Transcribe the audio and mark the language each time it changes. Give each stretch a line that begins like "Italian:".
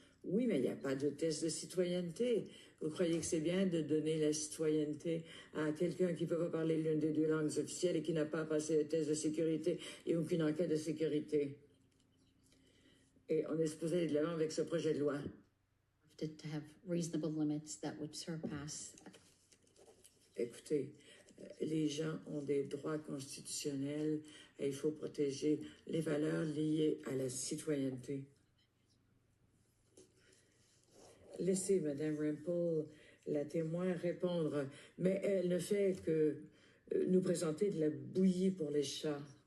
French: Oui, mais il n'y a pas de test de citoyenneté. Vous croyez que c'est bien de donner la citoyenneté à quelqu'un qui ne peut pas parler l'une des deux langues officielles et qui n'a pas passé le test de sécurité et aucune enquête de sécurité? Et on est supposé aller de l'avant avec ce projet de loi.
English: To have reasonable limits that would surpass.
French: Écoutez, les gens ont des droits constitutionnels et il faut protéger les valeurs liées à la citoyenneté. Laissez Mme Rempel, la témoin, répondre, mais elle ne fait que nous présenter de la bouillie pour les chats.